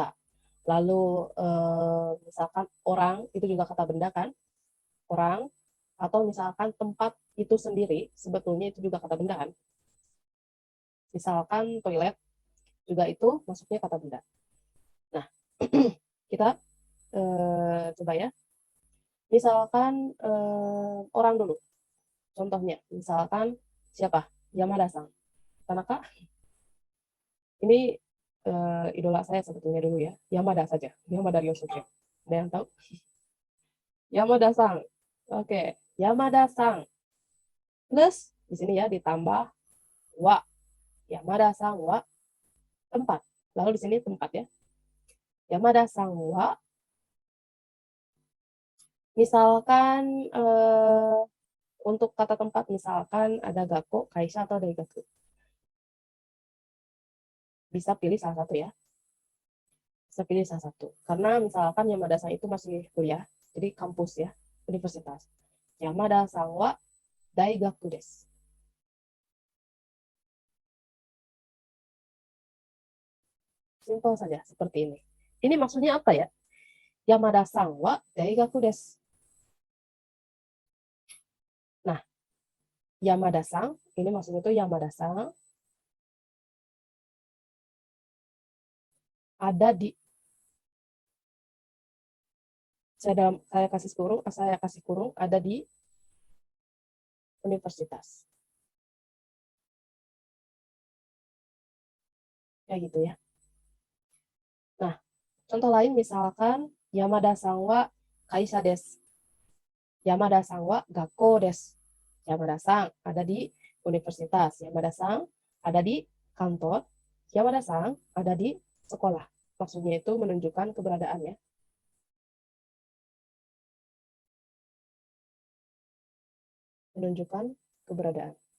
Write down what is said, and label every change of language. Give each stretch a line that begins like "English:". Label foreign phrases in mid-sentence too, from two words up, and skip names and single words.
Indonesian: Lalu misalkan orang, itu juga kata benda kan, orang, atau misalkan tempat itu sendiri, sebetulnya itu juga kata benda kan. Misalkan toilet, juga itu masuknya kata benda. Nah, kita coba ya. Misalkan orang dulu, contohnya, misalkan siapa? Yamada-san. Tanaka, ini idola saya sebetulnya dulu ya. Yamada saja, Yamada Ryosuke. Ada yang tahu? Yamada-san. Oke, Yamada-san. Plus di sini ya ditambah wa. Yamada-san wa tempat. Lalu di sini tempat ya. Yamada-san wa misalkan untuk kata tempat misalkan ada
Japanese: 学校、会社
Indonesian: atau daigaku. Bisa pilih salah satu ya. Bisa pilih salah satu. Karena misalkan Yamada-san itu masih kuliah, jadi kampus ya, universitas.
Japanese: 山田さんは大学です.
Indonesian: Simpel saja seperti ini. Ini maksudnya apa ya?
Japanese: 山田さんは大学です.
Indonesian: Nah, Yamada-san, ini maksudnya itu Yamada-san ada di, saya kasih kurung ada di universitas. Kayak gitu ya. Nah, contoh lain misalkan
Japanese: 山田さんは会社です. 山田さんは学校です.
Indonesian: Yamada-san ada di universitas. Yamada-san ada di kantor. Yamada-san ada di sekolah. Maksudnya itu menunjukkan keberadaan ya. Menunjukkan keberadaan.